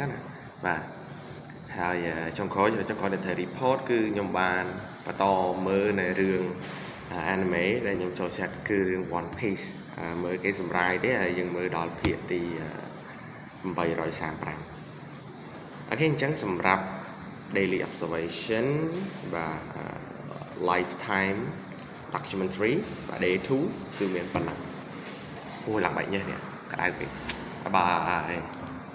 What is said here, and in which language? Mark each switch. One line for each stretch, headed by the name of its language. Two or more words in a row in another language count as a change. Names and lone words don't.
Khmer: ណាបាទហើយចុងក្រោយដែលត្រូវ report គឺខ្ញុំបានបន្តមើលនៅរឿង anime ដែលខ្ញុំចូលចិត្តគឺរឿង One Piece មើលគេសម្រាយទេហើយយើងមើលដល់ភាគទី835អូខេអញ្ចឹងសម្រាប់
English: daily observation
Khmer: បាទ
English: lifetime documentary
Khmer: បាទ day 2គឺមានប៉ុណ្ណឹងអូឡើងបែកញើសនេះក្តៅពេកបាយ